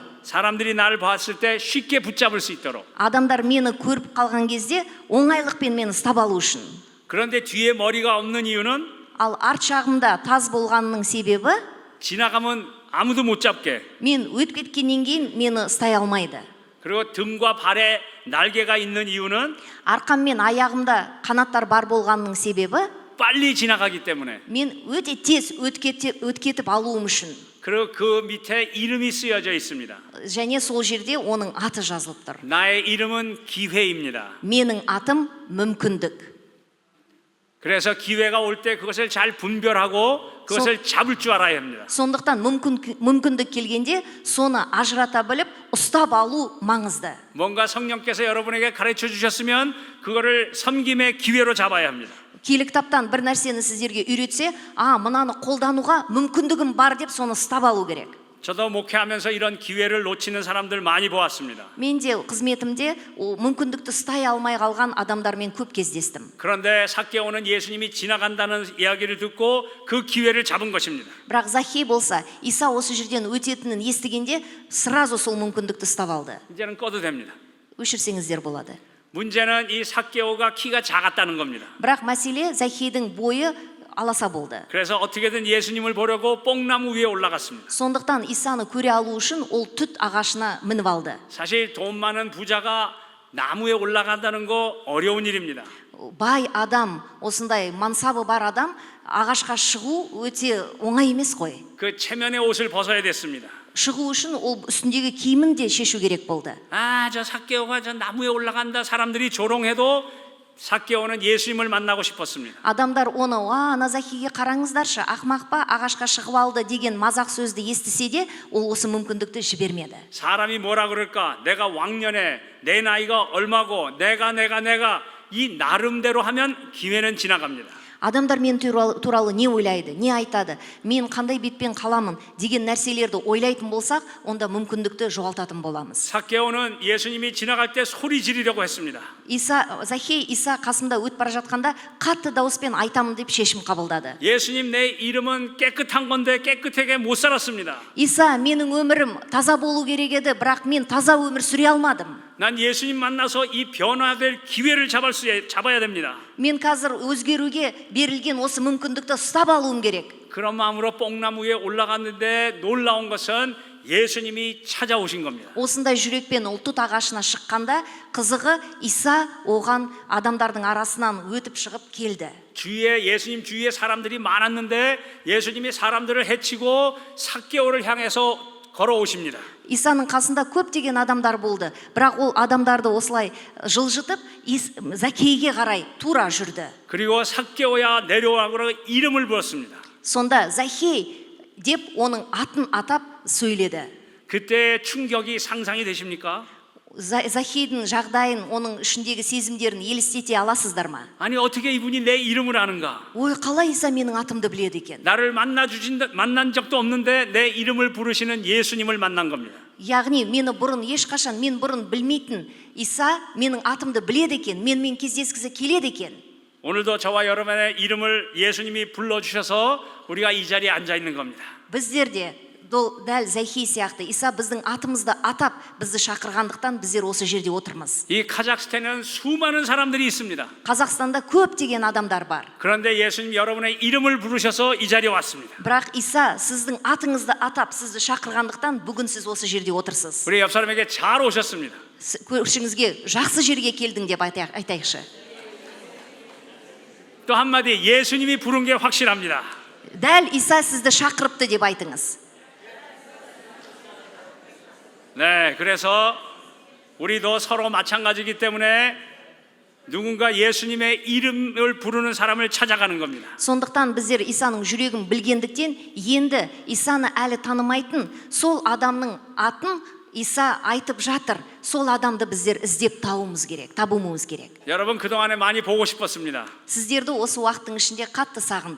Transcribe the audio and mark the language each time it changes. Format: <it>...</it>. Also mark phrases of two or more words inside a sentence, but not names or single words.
<ko>사람들이 나를 봤을 때 쉽게 붙잡을 수 있도록.</ko> <kk>адамдар мені көріп қалған кезде оңайлықпен мені ұстап алу үшін.</kk> <ko>그런데 뒤에 머리가 없는 이유는</ko> <kk>ал арт жағымда таз болғанның себебі</kk> <ko>지나가면 아무도 못 잡게.</ko> <kk>мен өтіп кеткеннен кейін мені ұстай алмайды.</kk> <ko>그리고 등과 발에 날개가 있는 이유는</ko> <kk>арқам мен аяғымда қанаттар бар болғанның себебі</kk> <ko>빨리 지나가기 때문에.</ko> <kk>мен өте тез өткетіп алуым үшін.</kk> <ko>그리고 그 밑에 이름이 쓰여져 있습니다.</ko> <kk>және сол жерде оның аты жазылып тұр.</kk> <ko>나의 이름은 기회입니다.</ko> <kk>менің атым мүмкіндік.</kk> <ko>그래서 기회가 올 때 그것을 잘 분별하고 그것을 잡을 줄 알아야 합니다.</ko> <kk>сондықтан мүмкіндік келгенде соны ажырата біліп ұстап алу маңызды.</kk> <ko>뭔가 성령께서 여러분에게 가르쳐 주셨으면 그거를 섬김의 기회로 잡아야 합니다.</ko> <kk>киелі кітаптан бір нәрсені сіздерге үйретсе, мынаны қолдануға мүмкіндігім бар деп соны ұстап алу керек.</kk> <ko>저도 목회하면서 이런 기회를 놓치는 사람들 많이 보았습니다.</ko> <kk>мен де қызметімде мүмкіндікті ұстай алмай қалған адамдармен көп кездестім.</kk> <ko>그런데 삭개오는 예수님이 지나간다는 이야기를 듣고 그 기회를 잡은 것입니다.</ko> <kk>бірақ Захей болса, иса осы жерден өтетінін естігенде сразу сол мүмкіндікті ұстап алды.</kk> <ko>이제는 꺼도 됩니다.</ko> <kk>өшірсеңіздер болады.</kk> <ko>문제는 이 삭개오가 키가 작았다는 겁니다.</ko> <kk>бірақ мәселе Захейдің бойы аласа болды.</kk> <ko>그래서 어떻게든 예수님을 보려고 뽕나무 위에 올라갔습니다.</ko> <kk>сондықтан исаны көре алу үшін ол түт ағашына мініп алды.</kk> <ko>사실 돈 많은 부자가 나무에 올라간다는 거 어려운 일입니다.</ko> <kk>бай адам, осындай мансабы бар адам ағашқа шығу өте оңай емес қой.</kk> <ko>그 체면의 옷을 벗어야 됐습니다.</ko> <kk>шығу үшін ол үстіндегі киімін де шешу керек болды.</kk> <ko>저 삭개오가 저 나무에 올라간다 사람들이 조롱해도 삭개오는 예수님을 만나고 싶었습니다.</ko> <kk>Адамдар оны ана Захейге қараңыздаршы, ақмақ па, ағашқа шығып алды деген мазақ сөзді естісе де, ол осы мүмкіндікті жібермеді.</kk> <ko>사람이 뭐라 그럴까? 내가 왕년에 내 나이가 얼마고 내가 이 나름대로 하면 기회는 지나갑니다.</ko> <kk>Адамдар мен туралы не ойлайды, не айтады, мен қандай бетпен қаламын деген нәрселерді ойлайтын болсақ, онда мүмкіндікті жоғалтатын боламыз.</kk> <ko>삭개오는 예수님이 지나갈 때 소리 지르려고 했습니다.</ko> <kk>Захей Иса қасында өтіп бара жатқанда қатты дауыспен айтамын деп шешім қабылдады.</kk> <ko>예수님 내 이름은 깨끗한 건데 깨끗하게 못 살았습니다.</ko> <kk>Иса, менің өмірім таза болу керек еді, бірақ мен таза өмір сүре алмадым.</kk> <ko>난 예수님 만나서 이 변화될 기회를 잡아야 됩니다.</ko> <kk>Мен қазір өзгеруге берілген осы мүмкіндікті ұстап алуым керек.</kk> <ko>그런 마음으로 뽕나무 위에 올라갔는데 놀라운 것은 예수님이 찾아오신 겁니다.</ko> <kk>Осындай жүрекпен ұлтұт ағашына шыққанда, қызығы Иса оған адамдардың арасынан өтіп шығып келді.</kk> <ko>예수님 주위에 사람들이 많았는데 예수님이 사람들을 해치고 삭개오를 향해서 걸어오십니다.</ko> <kk>Исаның қасында көптеген адамдар болды, бірақ ол адамдарды осылай жылжытып Закейге қарай тура жүрді.</kk> <ko>그리고 삭개오야 내려와고 이름을 부르었습니다.</ko> <kk>Сонда Захей деп оның атын атап сөйледі.</kk> <ko>그때 충격이 상상이 되십니까?</ko> <kk>Захейдің жағдайын, оның ішіндегі сезімдерін елестете аласыздар ма?</kk> <ko>아니 어떻게 이분이 내 이름을 아는가?</ko> <kk>Ой, қалай Иса менің атымды біледі екен?</kk> <ko>나를 만난 적도 없는데 내 이름을 부르시는 예수님을 만난 겁니다.</ko> <kk>Яғни мені бұрын ешқашан мен бұрын білмейтін Иса менің атымды біледі екен, менімен кездескісі келеді екен.</kk> <ko>오늘도 저와 여러분의 이름을 예수님이 불러주셔서 우리가 이 자리에 앉아 있는 겁니다.</ko> <kk>Біздер де дәл Захей сияқты Иса біздің атымызды атап бізді шақырғандықтан біздер осы жерде отырмыз.</kk> <ko>이 카자흐스탄에는 수많은 사람들이 있습니다.</ko> <kk>Қазақстанда көптеген адамдар бар.</kk> <ko>그런데 예수님 여러분의 이름을 부르셔서 이 자리에 왔습니다.</ko> <kk>Бірақ Иса сіздің атыңызды атап сізді шақырғандықтан бүгін сіз осы жерде отырсыз.</kk> <ko>우리 옆 사람에게 잘 오셨습니다.</ko> <kk>Көршіңізге жақсы жерге келдің деп айтайықшы.</kk> <ko>또 한마디 예수님이 부른 게 확실합니다.</ko> <kk>Дәл Иса сізді шақырыпты деп айтыңыз.</kk> <ko>네, 그래서 우리도 서로 마찬가지이기 때문에 누군가 예수님의 이름을 부르는 사람을 찾아가는 겁니다.</ko> <kk>Сондықтан біздер Исаның жүрегін білгендіктен, енді Исаны әлі танымайтын сол адамның атын Иса айтып жатыр. Сол адамды біздер іздеп табуымыз керек.</kk> <ko>여러분 그동안에 많이 보고 싶었습니다.</ko> <kk>Сіздерді осы уақыттың ішінде қатты сағындым.</kk>